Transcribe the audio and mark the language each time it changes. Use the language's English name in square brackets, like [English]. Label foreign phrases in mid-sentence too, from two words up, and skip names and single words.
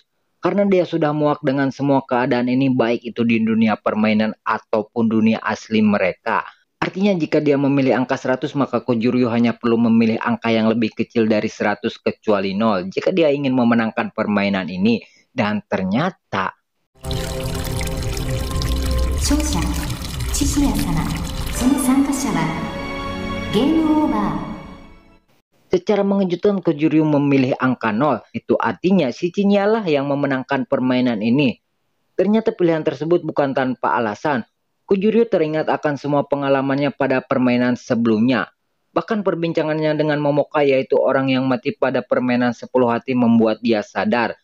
[Indonesian] Karena dia sudah muak dengan semua keadaan ini, baik itu di dunia permainan ataupun dunia asli mereka. Artinya jika dia memilih angka 100, maka Kujuryu hanya perlu memilih angka yang lebih kecil dari 100 kecuali 0 jika dia ingin memenangkan permainan ini. Dan ternyata [Japanese] 勝者、千々様、その参加者はゲームオーバー。 [Indonesian] secara mengejutkan Kujuryu memilih angka 0. Itu artinya Cicinya lah yang memenangkan permainan ini. Ternyata pilihan tersebut bukan tanpa alasan. Kujuryu teringat akan semua pengalamannya pada permainan sebelumnya. Bahkan perbincangannya dengan Momoka, yaitu orang yang mati pada permainan 10 hati, membuat dia sadar.